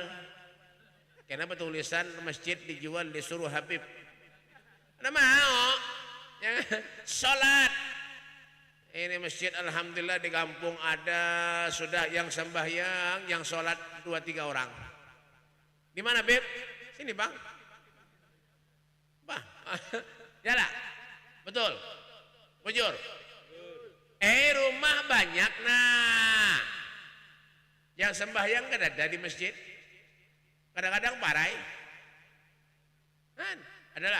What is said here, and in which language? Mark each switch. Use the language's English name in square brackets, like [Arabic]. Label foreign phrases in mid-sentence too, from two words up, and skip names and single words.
[Indonesian] Kenapa tulisan masjid dijual disuruh Habib? Ada mau? Ya, sholat. Ini masjid alhamdulillah di kampung ada sudah yang sembahyang, yang sholat 2-3 orang. Di mana Beb? Sini Bang. Bah, ya lah. Betul. [Banjar] Bujur. Rumah banyak nah. [Indonesian] Yang sembahyang kan ada di masjid. [Banjar] Kadang-kadang parai. Kan? Adalah.